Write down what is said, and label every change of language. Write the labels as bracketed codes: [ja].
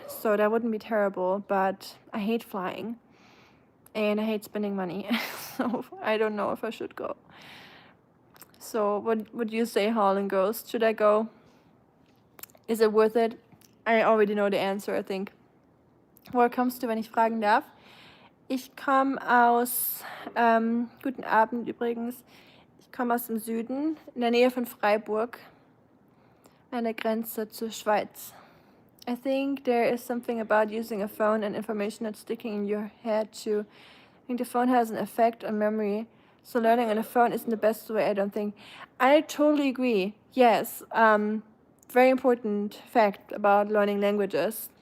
[en] So that wouldn't be terrible, but I hate flying and I hate spending money. So I don't know if I should go. So what would you say, Howling Ghost? Should I go? Is it worth it? I already know the answer, I think. [de] Woher kommst du, wenn ich fragen darf? Ich komme aus, guten Abend übrigens, ich komme aus dem Süden, in der Nähe von Freiburg, an der Grenze zur Schweiz. [en] I think there is something about using a phone and information that's sticking in your head too. I think the phone has an effect on memory, so learning on a phone isn't the best way, I don't think. I totally agree. Yes, very important fact about learning languages.